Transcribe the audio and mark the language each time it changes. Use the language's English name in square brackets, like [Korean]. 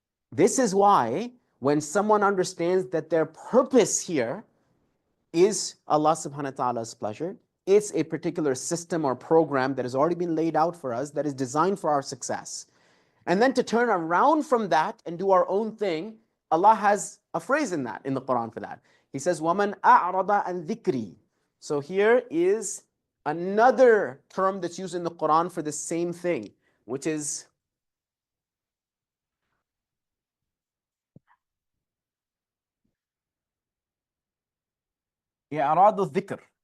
[English] This is why when someone understands that their purpose here is Allah subhanahu wa ta'ala's pleasure, it's a particular system or program that has already been laid out for us that is designed for our success. And then to turn around from that and do our own thing, Allah has a phrase in that, in the Quran for that. He says, [Arabic] وَمَنْ أَعْرَضَ عَنْ ذِكْرِي. [English] So here is another term that's used in the Quran for the same thing, which is [Arabic] إِعْرَاضُ الذِّكْر.